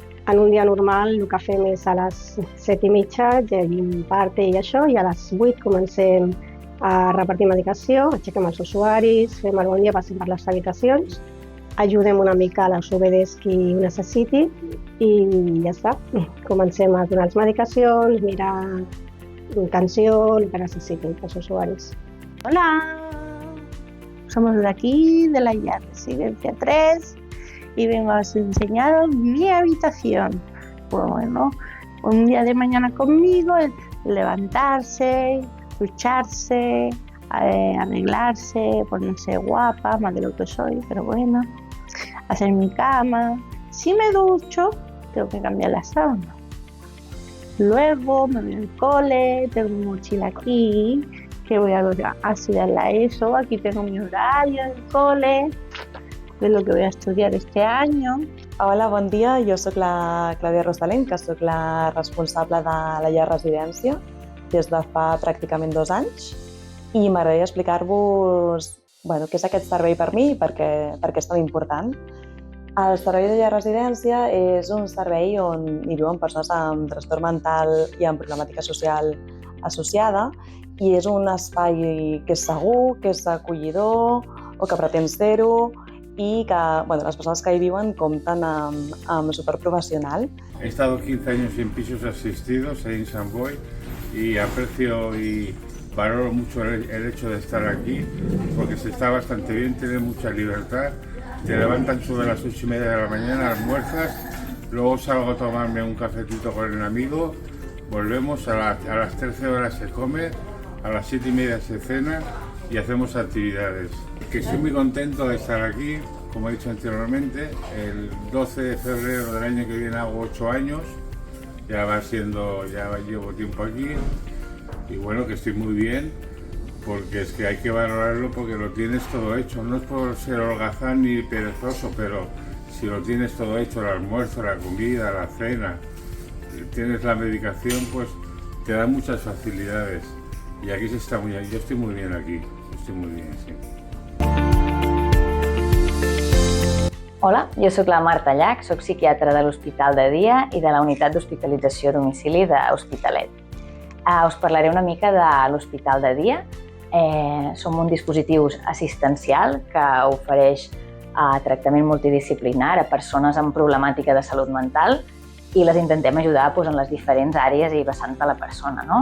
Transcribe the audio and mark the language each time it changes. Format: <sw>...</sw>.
<ca>En un dia normal el que fem és a les 7:30 llegim parte i això, i a les 8 comencem a repartir medicació, aixequem els usuaris, fem el bon dia, passem per les habitacions, ajudem una mica a l'OBDs qui ho necessiti i ja està. Comencem a donar les medicacions, mirar l'atenció, el que necessitin els usuaris.</ca> <es>Hola, somos de aquí, de la Residencia 3, y vengo a enseñaros mi habitación. Pues bueno, un día de mañana conmigo, levantarse, ducharse, arreglarse, ponerse guapa, más de lo que soy, pero bueno, hacer mi cama. Si me ducho, tengo que cambiar la sábana. Luego me voy al cole, tengo mi mochila aquí, que voy a estudiar la ESO, aquí tengo mi horario del cole, de lo que voy a estudiar este año.</es> <ca>Hola, bon dia, jo sóc la Clàudia Rosalén, que sóc la responsable de la llar residència des de fa pràcticament 2 anys, i m'agradaria explicar-vos què és aquest servei per mi i per què és tan important. El servei de llar residència és un servei on hi viuen persones amb trastorn mental i amb problemàtica social associada, i és un espai que és segur, que és acollidor o que pretén ser-ho, i que les persones que hi viuen compten amb superprofessional.</ca> <es>He estado 15 años en pisos asistidos en Sant Boi y aprecio y valoro mucho el hecho de estar aquí porque se está bastante bien, tiene mucha libertad. Te levantan sobre las 8:30 de la mañana, almuerzas, luego salgo a tomarme un cafetito con el amigo, volvemos a las 13 horas se come, a las 7:30 se cena y hacemos actividades. Que estoy muy contento de estar aquí, como he dicho anteriormente, el 12 de febrero del año que viene hago 8 años, ya llevo tiempo aquí, y bueno, que estoy muy bien, porque es que hay que valorarlo porque lo tienes todo hecho, no es por ser holgazán ni perezoso, pero si lo tienes todo hecho, el almuerzo, la comida, la cena, tienes la medicación, pues te da muchas facilidades. Y aquí se está muy bien, yo estoy muy bien aquí, estoy muy bien, sí.</es> <ca>Hola, jo sóc la Marta Llach, sóc psiquiatra de l'Hospital de Dia i de la Unitat d'Hospitalització a Domicili d'Hospitalet. Us parlaré una mica de l'Hospital de Dia. Som un dispositiu assistencial que ofereix tractament multidisciplinar a persones amb problemàtica de salut mental i les intentem ajudar en les diferents àrees i vessants de la persona.</ca>